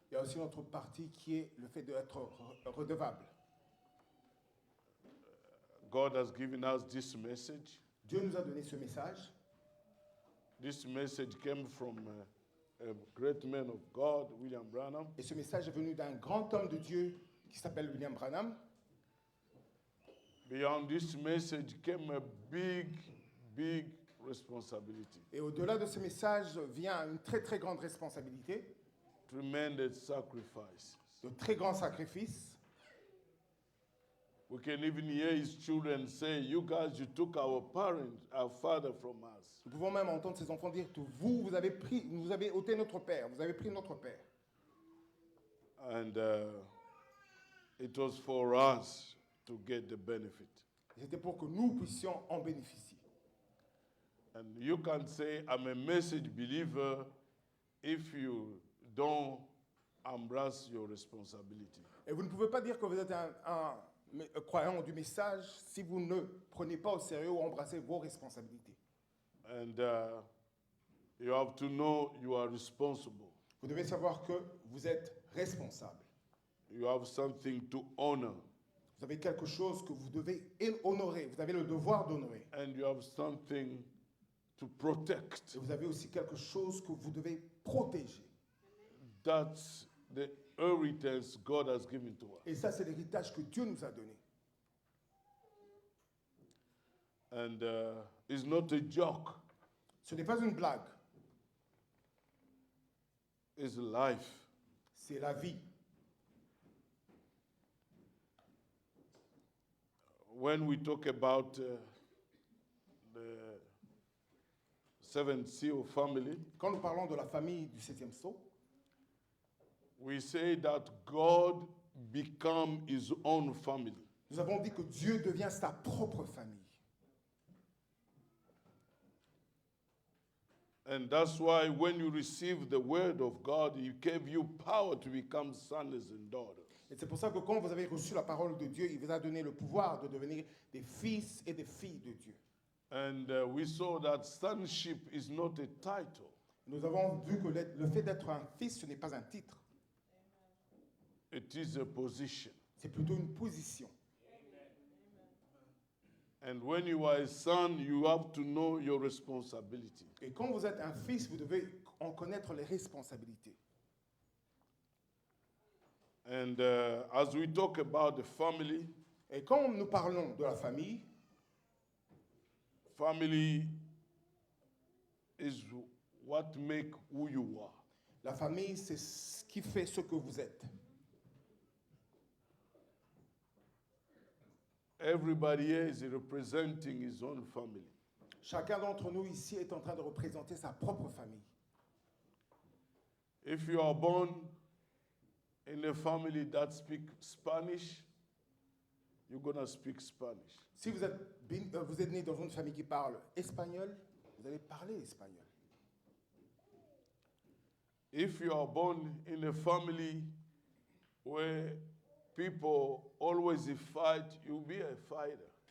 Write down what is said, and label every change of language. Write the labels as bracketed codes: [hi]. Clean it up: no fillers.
[fr] Il y a aussi notre partie qui est le fait d'être redevable. [en] God has given us this message. [fr] Dieu nous a donné ce message. [en] This message came from a great man of God, William Branham. [fr] Et ce message est venu d'un grand homme de Dieu qui s'appelle William Branham. [en] Beyond this message came a big responsibility. [fr] Et au-delà de ce message vient une très très grande responsabilité, [en] Tremendous sacrifices. [fr] de très grands sacrifices. [en] We can even hear his children say, you guys, you took our parents, our father from us. [fr] Nous pouvons même entendre ces enfants dire que vous avez ôté notre père, vous avez pris notre père. [en] And it was for us to get the benefit. [fr] C'était pour que nous puissions en bénéficier. [en] And you can say, I'm a message believer if you don't embrace your responsibility. [fr] Et vous ne pouvez pas dire que vous êtes un croyant du message si vous ne prenez pas au sérieux ou embrassez vos responsabilités. [en] And you have to know you are responsible. [fr] Vous devez savoir que vous êtes responsable. [en] You have something to honor. [fr] Vous avez quelque chose que vous devez honorer. Vous avez le devoir d'honorer. [en] And you have something to protect. [fr] Et vous avez aussi quelque chose que vous devez protéger. [en] That's the inheritance God has given to us. [fr] Et ça, c'est l'héritage que Dieu nous a donné. [en] And it's not a joke. [fr] Ce n'est pas une blague. [en] It's life. [fr] C'est la vie. [en] When we talk about the seventh seal family, [fr] Quand nous parlons de la famille du 7e sceau, [en] we say that God become his own family. [fr] nous avons dit que Dieu devient sa propre famille. [en] And that's why when you receive the word of God, he gave you power to become sons and daughters. [fr] Et c'est pour ça que quand vous avez reçu la parole de Dieu, il vous a donné le pouvoir de devenir des fils et des filles de Dieu. [en] And we saw that sonship is not a title. [fr] Nous avons vu que le fait d'être un fils, ce n'est pas un titre, [en] It is a position. [fr] c'est plutôt une position. [en] And when you are a son, you have to know your responsibility. [fr] Et quand vous êtes un fils, vous devez en connaître les responsabilités. [en] And as we talk about the family, [fr] Et quand nous parlons de la famille, [en] family is what make who you are. [fr] la famille, c'est ce qui fait ce que vous êtes. [en] Everybody here is representing his own family. [fr] Chacun d'entre nous ici est en train de représenter sa propre famille. [en] If you are born in a family that speaks Spanish, you're going to speak Spanish. [fr] Si vous êtes né dans une famille qui parle espagnol, vous allez parler espagnol. [en] If you are born in a family where people always fight, you'll be a fighter.